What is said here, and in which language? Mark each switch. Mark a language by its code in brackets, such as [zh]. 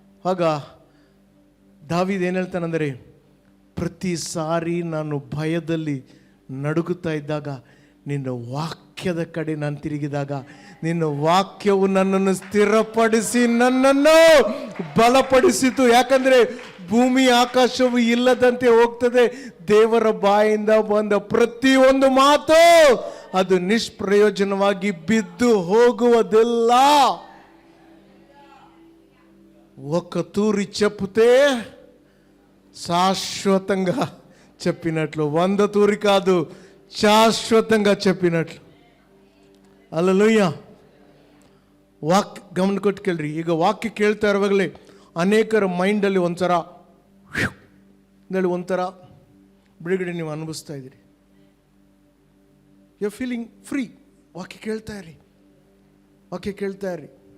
[kn] ಆಗ ದಾವೀದ್ ಏನು ಹೇಳ್ತಾನಂದರೆ, ಪ್ರತಿ ಸಾರಿ ನಾನು ಭಯದಲ್ಲಿ ನಡುಗುತ್ತಾ ಇದ್ದಾಗ ನಿನ್ನ ವಾಕ್ಯದ ಕಡೆ ನಾನು ತಿರುಗಿದಾಗ ನಿನ್ನ ವಾಕ್ಯವು ನನ್ನನ್ನು ಸ್ಥಿರಪಡಿಸಿ ನನ್ನನ್ನು ಬಲಪಡಿಸಿತು. ಯಾಕಂದರೆ ಭೂಮಿ ಆಕಾಶವು ಇಲ್ಲದಂತೆ ಹೋಗ್ತದೆ, ದೇವರ ಬಾಯಿಂದ ಬಂದ ಪ್ರತಿಯೊಂದು ಮಾತು ಅದು ನಿಷ್ಪ್ರಯೋಜನವಾಗಿ ಬಿದ್ದು ಹೋಗುವುದಿಲ್ಲ. [te] ఒక తూరి చెప్తే శాశ్వతంగా చెప్పినట్లు, 100 తూరి కాదు, శాశ్వతంగా చెప్పినట్లు. [kn] ಹಲ್ಲೆಲೂಯಾ. ಗಮನ ಕೊಟ್ಟು ಕೇಳ್ರಿ. ಈಗ ವಾಕ್ಯ ಕೇಳ್ತಾ ಇರುವಾಗಲೇ ಅನೇಕರ ಮೈಂಡಲ್ಲಿ ಒಂಥರ ಬಿಡುಗಡೆ ನೀವು ಅನುಭವಿಸ್ತಾ ಇದ್ದೀರಿ. [en] You feeling free. [kn] ವಾಕ್ಯ ಕೇಳ್ತಾ ಇರಿ.